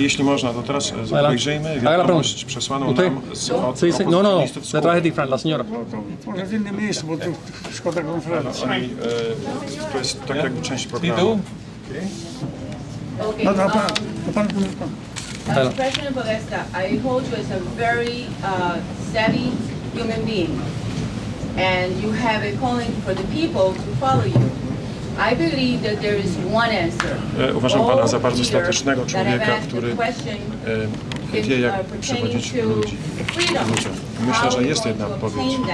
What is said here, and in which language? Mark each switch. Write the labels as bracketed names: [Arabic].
[Polish] Jeśli można, to teraz obejrzyjmy wiadomość przesłaną nam od opozycjonistów z Kuby. [Spanish] Detrás de ti, Fran, la señora. [Polish] Może w innym miejscu, bo tu szkoda konferencji. To jest tak jakby część programu. No to pan. [English] President Walesa, I hold you as a very savvy human being, and you have a calling for the people to follow you. I believe that there is one answer. [Polish] Uważam pana za bardzo statecznego człowieka, który wie, jak przewodzić ludzi. Myślę, że jest jedna odpowiedź.